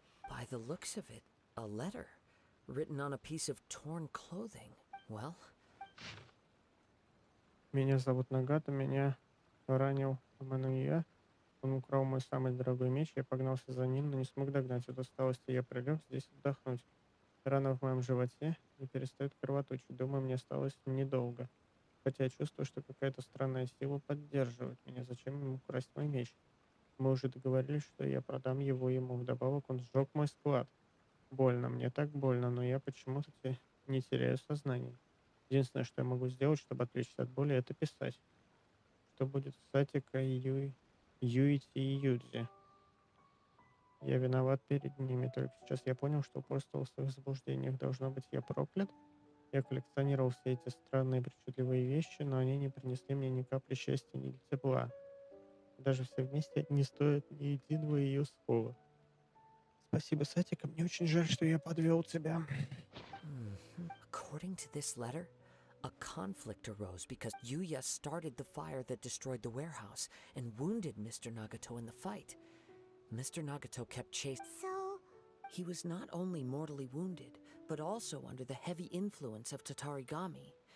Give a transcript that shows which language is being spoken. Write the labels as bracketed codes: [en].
[en] By the looks of it, a letter written on a piece of torn clothing. Well, [ru] Меня зовут Нагата, меня ранил Мануя. Он украл мой самый дорогой меч, я погнался за ним, но не смог догнать. От усталости я прилег здесь отдохнуть. Рана в моем животе не перестает кровоточить. Думаю, мне осталось недолго. Хотя я чувствую, что какая-то странная сила поддерживает меня. Зачем ему красть мой меч? Мы уже договорились, что я продам его ему. Вдобавок он сжег мой склад. Больно, мне так больно, но я почему-то не теряю сознание. Единственное, что я могу сделать, чтобы отвлечься от боли, это писать. Что будет с Сатика и Юити и Юдзи? Я виноват перед ними. Только сейчас я понял, что упорствовал в своих заблуждениях. Должно быть, я проклят. Я коллекционировал все эти странные причудливые вещи, но они не принесли мне ни капли счастья, ни тепла. Даже все вместе не стоят ни единого ее слова. Спасибо, Сатика. Мне очень жаль, что я подвел тебя. [en] According to this letter, a conflict arose because Yuya started the fire that destroyed the warehouse and wounded Mr. Nagato in the fight. Mr. Nagato kept chasing. So, He was not only mortally wounded, but also under the heavy influence of Tatarigami.